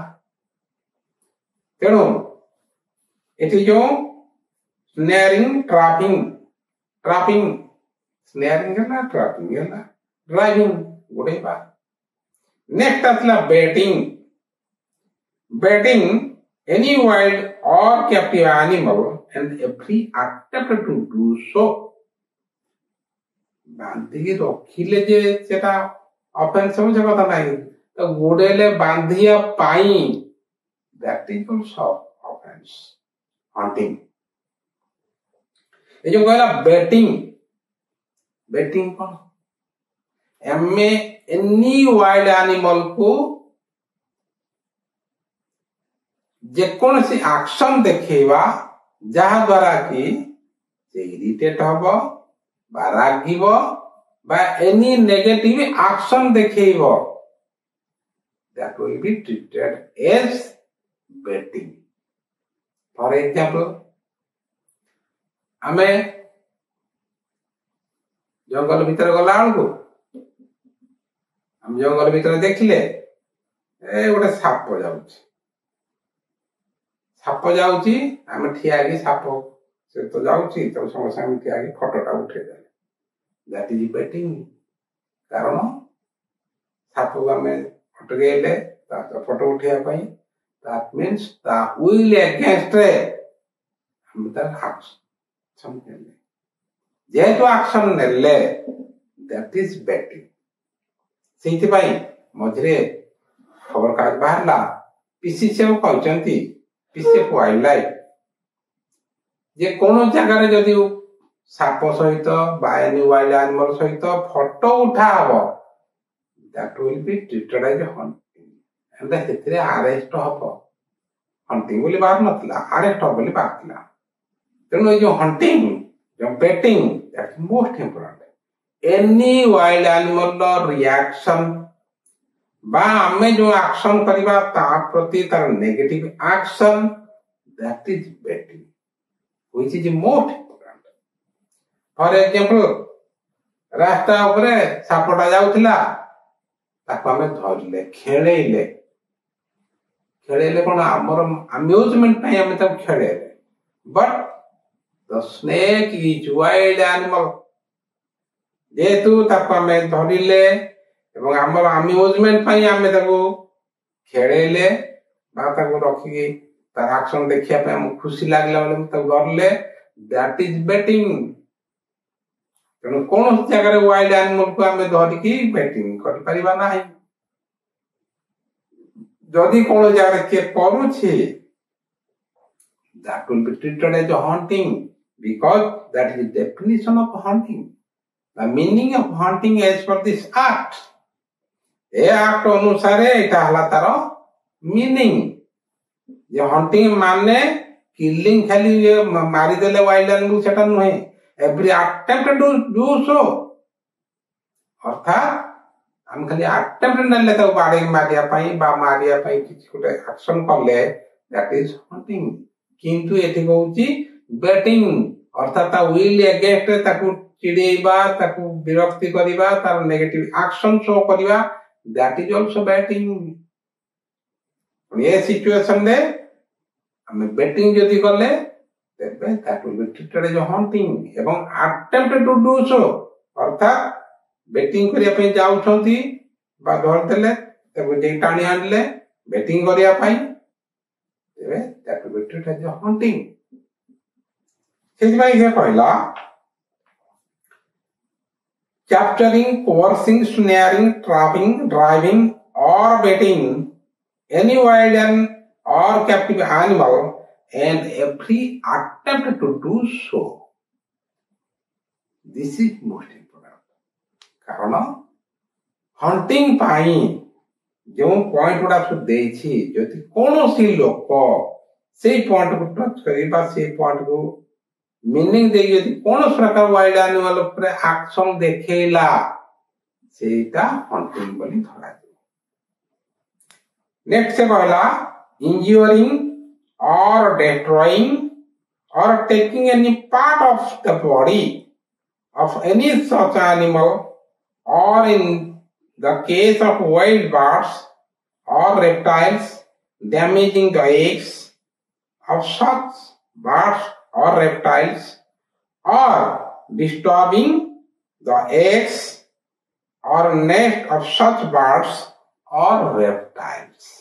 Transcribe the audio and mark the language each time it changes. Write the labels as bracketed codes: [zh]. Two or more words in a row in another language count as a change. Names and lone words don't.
[or] ତେଣୁ ଏଠି ଯୋଉ [en] snaring trapping snaring [or] ହେଲା ଟ୍ରାପିଂ ହେଲା ଡ୍ରାଇଭିଂ ଗୋଡେଇବା। ନେକ୍ସଟ ଆସିଲା ବେଟିଂ। [en] any wild or captive animal and every attempt to do so। [or] ବାନ୍ଧିକି ରଖିଲେ ଯେ ସେଟା ଅଫେନ୍ସ ହବ ସେ କଥା ନାହିଁ, ତ ଗୋଡେଇଲେ ବାନ୍ଧିବା ପାଇଁ [en] that is also offense hunting। [or] ଏ ଯୋଉ କହିଲା ବେଟିଂ କଣ? [en] any wild animal [or] କୁ ଯେକୌଣସି ଆକ୍ସନ ଦେଖେଇବା ଯାହା ଦ୍ୱାରା କି ସେ ଇରିଟେଟ ହବ ବା ରାଗିବ ବା [en] any negative action [or] ଦେଖେଇବ, [en] that will be treated as betting। For example, [or] ଆମେ ଜଙ୍ଗଲ ଭିତରେ ଗଲା ବେଳକୁ ଆମେ ଜଙ୍ଗଲ ଭିତରେ ଦେଖିଲେ ଗୋଟେ ସାପ ଯାଉଛି, ଆମେ ଠିଆ ହେଇକି ସାପ ସେ ତ ଯାଉଛି ତ ସଙ୍ଗେ ସାଙ୍ଗେ ଠିଆ ହେଇକି ଫଟୋଟା ଉଠେଇଦେଲେ, [en] that is betting। [or] କାରଣ ସାପକୁ ଆମେ ଅଟକେଇଲେ ତା ଫଟୋ ଉଠେଇବା ପାଇଁ, [en] that means [or] ତା [en] will against [or] ରେ ଆମେ ତାର ଆକ୍ସନ ନେଲେ, ଯେହେତୁ ଆକ୍ସନ ନେଲେ [en] that is betting। [or] ସେଇଥିପାଇଁ ମଝିରେ ଖବରକାଗଜ ବାହାରିଲା, PCCF କହିଛନ୍ତି, PCF [en] wild life [or] ଯେ କୌଣସି ଜାଗାରେ ଯଦି ସାପ ସହିତ ବା [en] any wild animal [or] ସହିତ ଫଟୋ ଉଠା ହବ, [en] that will be treated as hunting and [or] ସେଥିରେ ଆରେଷ୍ଟ ହବ। ହଣ୍ଟିଂ ବୋଲି ବାହାର ନଥିଲା, ଆରେଷ୍ଟ ହବ ବୋଲି ବାହାରିଥିଲା। ତେଣୁ ଏଇ ଯୋଉ ହଣ୍ଟିଂ ଯୋଉ ବେଟିଂ [en] that's most important। any wild animal reaction [or] ବା ଆମେ ଯୋଉ ଆକ୍ସନ କରିବା ତା ପ୍ରତି ତାର [en] negative action, that is betting which is most important। For example, [or] ରାସ୍ତା ଉପରେ ସାପଟା ଯାଉଥିଲା, ତାକୁ ଆମେ ଧରିଲେ ଖେଳେଇଲେ କଣ ଆମର ଆମ୍ୟୁଜମେଣ୍ଟ ପାଇଁ ଆମେ ତାକୁ ଖେଳେଇଲେ, [en] but the snake is wild animal। [or] ଯେହେତୁ ତାକୁ ଆମେ ଧରିଲେ ଏବଂ ଆମର ଆମ୍ୟୁଜମେଣ୍ଟ ପାଇଁ ଆମେ ତାକୁ ଖେଳେଇଲେ ବା ତାକୁ ରଖିକି ତାର ଆକ୍ସନ ଦେଖିବା ପାଇଁ ଆମକୁ ଖୁସି ଲାଗିଲା ବୋଲି ତାକୁ ଧରିଲେ, [en] that is betting। [or] ତେଣୁ କୌଣସି ଜାଗାରେ [en] wild animalକୁ [or] ଆମେ ଧରିକି ବେଟିଂ କରିପାରିବା ନାହିଁ। ଯଦି କୌଣସି ଜାଗାରେ କିଏ କରୁଛି, [en] that will be treated as hunting because that is the definition of hunting। The meaning of hunting as per this act, [or] ଏ ଆକ୍ଟ ଅନୁସାରେ ଏଇଟା ହେଲା ତାର ମିନିଂ। ଯେ ହଣ୍ଟିଂ ମାନେ କିଲିଂ ଖାଲି ମାରିଦେଲେ [en] wild animal [or] ସେଟା ନୁହେଁ, [en] every attempt to do so। [or] ଅର୍ଥାତ୍ ଆମେ ଖାଲି ଆଟେମ୍ପ୍ଟ ନେଲେ ତାକୁ ବାଡେଇ ମାରିବା ପାଇଁ ବା ମାରିବା ପାଇଁ କିଛି ଗୋଟେ ଆକ୍ସନ କଲେ, [en] that is hunting। [or] କିନ୍ତୁ ଏଠି କହୁଛି ବେଟିଂ, ଅର୍ଥାତ୍ ତା [en] will against [or] ତାକୁ ଚିଡେଇବା, ତାକୁ ବିରକ୍ତି କରିବା, ତାର [en] negative action show [or] କରିବା, [en] that is also betting। [or] ଏ ସିଚୁଏସନ ରେ ଆମେ ବେଟିଂ ଯଦି କଲେ ତେବେ [en] that will be treated as hunting [or] ଏବଂ [en] attempt to do so, [or] ଅର୍ଥାତ୍ ବେଟିଂ କରିବା ପାଇଁ ଯାଉଛନ୍ତି ବା ଧରିଦେଲେ ତାକୁ ଟାଣି ଆଣିଲେ ବେଟିଂ କରିବା ପାଇଁ, ତେବେ [en] that will be treated as hunting। [or] ସେଥିପାଇଁ ସେ କହିଲା [en] capturing, coercing, snaring, trapping, driving or betting any wild or captive animal and every attempt to do so। This is most important। [or] କାରଣ ହଣ୍ଟିଂ ପାଇଁ ଯେଉଁ ପଏଣ୍ଟ ଗୁଡା ସବୁ ଦେଇଛି, ଯଦି କୌଣସି ଲୋକ ସେଇ ପଏଣ୍ଟକୁ ଟଚ୍ କରି ବା ସେଇ ପଏଣ୍ଟକୁ ମିନିଂ ଦେଇ ଯଦି କୌଣସି ପ୍ରକାର ୱାଇଲ୍ଡ ଆନିମଲ ଉପରେ ଆକ୍ସନ ଦେଖେଇଲା, ସେଇଟା ହଣ୍ଟିଂ ବୋଲି ଧରାଯିବ। [en] ନେକ୍ସଟ [or] ସେ କହିଲା [en] injuring or destroying or taking any part of the body of any such animal, or in the case of wild birds or reptiles, damaging the eggs of such birds or reptiles, or disturbing the eggs or nest of such birds or reptiles.